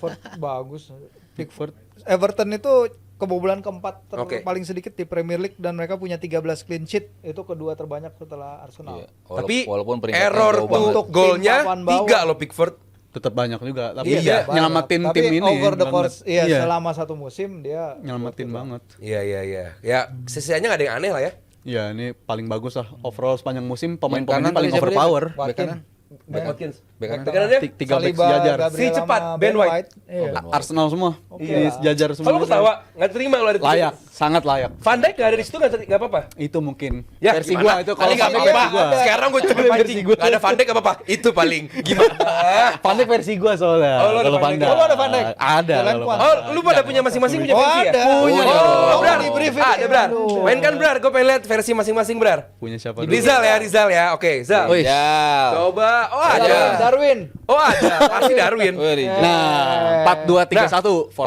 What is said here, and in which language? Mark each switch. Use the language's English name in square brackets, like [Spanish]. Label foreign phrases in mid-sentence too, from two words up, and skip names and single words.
[Indonesian] Pickford bagus. Pickford. Everton itu kebobolan keempat Oke. paling sedikit di Premier League dan mereka punya 13 [English] clean sheet. [Indonesian] Itu kedua terbanyak setelah Arsenal. Iya. Tapi walaupun peringkatnya error jauh banget. untuk golnya Tim papan bawah. 3 loh Pickford. Tetap banyak juga. Tapi Iya, dia Banyak. nyelamatin Tapi tim ini. [English] over the [Indonesian] banget. course, selama satu musim dia Nyelamatin banget. Iya. Ya, sisanya nggak ada yang aneh lah ya. Ya ini paling bagus lah. Overall sepanjang musim Kanan pemain-pemainnya paling tadi siapa dia? overpower. Bek kanan. Watkins. Bek kanan. Bek kanannya? 3 back Saliba, sejajar. Gabriel Si cepat, sama Ben White. Iya. Arsenal semua. Oke Di lah. sejajar semua. Kalau ketawa, nggak terima lo ada. Layak, sangat layak. Van Dijk nggak ada di situ nggak apa-apa. Itu mungkin Ya, versi gimana? gua itu kalau Paling nggak sampai apa-apa. versi gua. Sekarang gue coba pancing. Nggak ada Van Dijk apa-apa. Itu paling gimana? Van Dijk versi gua soalnya. Oh, lu ada Kalau Van Dijk. Van Dijk. Oh, lu ada Van Dijk? Ada. Jalan kalau kuat. Van Oh, Dijk. lu pada punya masing-masing punya Oh, versi ya? ada. Punya Oh, dong. Brar. Di briefing. Ada, Brar. Aduh. Main kan, Brar. Gue pengen lihat versi masing-masing, Brar. Punya siapa dulu? Rizal ya. Oke, Zal. Wih. Ya. Coba. Oh, ada. Darwin. Oh, ada. Pasti Darwin. Nah, 4-2-3-1 formatnya.